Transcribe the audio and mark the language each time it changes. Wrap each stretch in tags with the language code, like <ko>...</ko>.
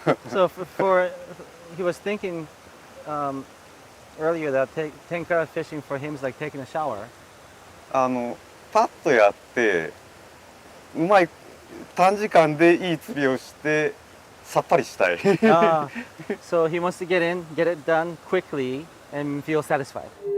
<en>So he was thinking earlier that tenkara fishing for him is like taking a shower.</en> <ja>パッとやって短時間でいい釣りをしてさっぱりしたい。</ja> <en>So he wants to get it done quickly and feel satisfied.</en>